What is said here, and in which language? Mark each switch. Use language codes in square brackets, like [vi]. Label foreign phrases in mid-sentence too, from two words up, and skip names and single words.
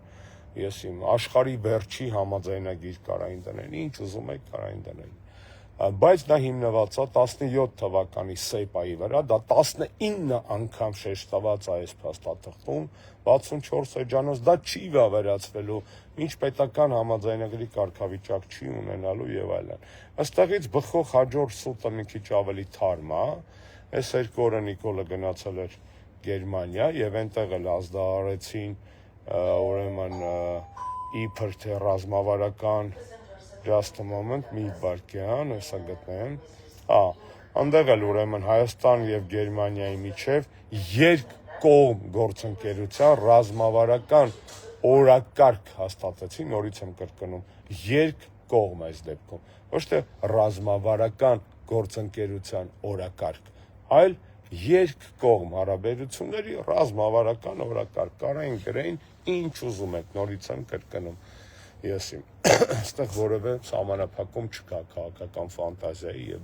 [hy] ես իմ աշխարհի վերջի համաձայնագիր կարային դնեին, ինչ ուզում եք կարային դնեին, բայց դա հիմնված է 17 թվականի սեյպայի վրա, դա 19 անգամ շեշտված է այս փաստաթղթում, 64 էջանոց, դա չի վավերացվելու, ինչ պետական համաձայնագրի կարգավիճակ չի ունենալու եւ այլն։ Այստեղից բխող հաջորդ սուտը մի քիչ ավելի թարմ է, այս 2 օրը Նիկոլը գնացել էր Գերմանիա եւ այնտեղ էլ ազդարարեցին ուրեմն իբր թե ռազմավարական [en] just a moment, [hy] մի վարկյան, հեսա գտնեմ, այնտեղ էլ ուրեմն Հայաստան եւ Գերմանիայի միջև երկկողմ գործընկերության ռազմավարական օրակարգ հաստատեցին, նորից եմ կրկնում, երկկողմ այս դեպքում, ոչ թե ռազմավարական գործընկերության օրակարգ, այլ երկկողմ հարաբերությունների ռազմավարական օրակարգ, կարային գրեին, ինչ ուզում եք, նորից եմ կրկնում, ես իմ այստեղ որևէ սահմանափակում չկա քաղաքական ֆանտազիայի եւ